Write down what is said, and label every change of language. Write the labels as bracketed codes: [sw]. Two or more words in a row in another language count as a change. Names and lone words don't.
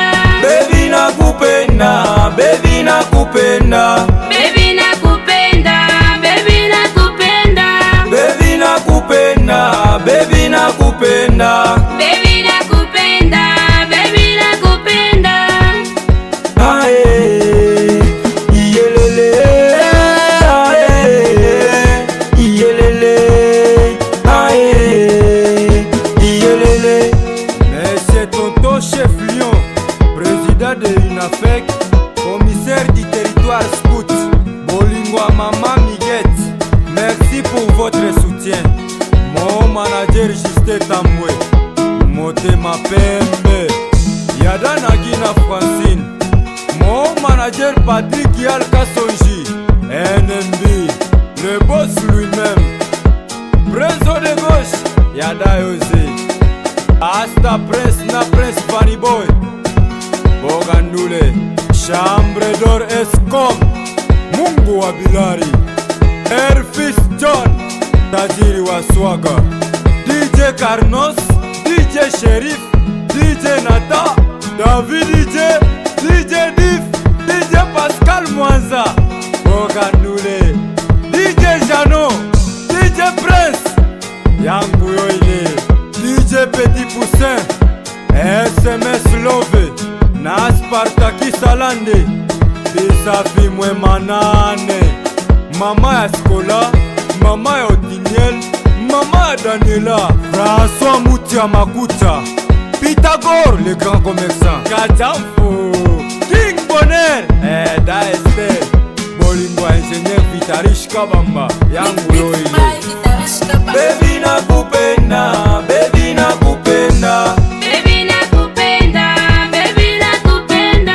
[sw] baby nakupenda, baby nakupenda, baby nakupenda, baby nakupenda, baby nakupenda, baby nakupenda, baby nakupenda, baby nakupenda. ae, iyelele, ae, iyelele, ae, iyelele. [fr] Monsieur Tonton Chef Lion, président de UNAFEC, commissaire du territoire scout, Bolingo Mama Miguette, merci pour votre soutien. Mon manager Justin Tambwe, Motema Pembe, Yada Nagina Francine, mon manager Patrick Yal Kasonji, NMB, le boss lui-même, Prince de gauche, Yada Yose, Asta Prince na Prince Fanny Boy, Bogandule, Chambre d'Or Escom, Mungu wa Bilari, Airfis John, Tajiri wa Swaga, DJ Carnos, DJ Sherif, DJ Nata, David DJ Diff, DJ Pascal Mwanza, Bogandule, DJ Jano, DJ Prince, Yangu Yoile, DJ Petit Poussin, SMS Love, na Spartaki Salande, Bisafi Mwe Manane, Mama ya Skola, Mama ya Otiniel, Mama ya Daniela, François Moutia Makuta, Pythagore le grand commerçant, Kajamfo, King Bonner, DASP, Bolingo ingénieur Vitarish Kabamba, Yangu Yoile. [sw] Baby nakupenda, baby nakupenda, Baby nakupenda, baby nakupenda,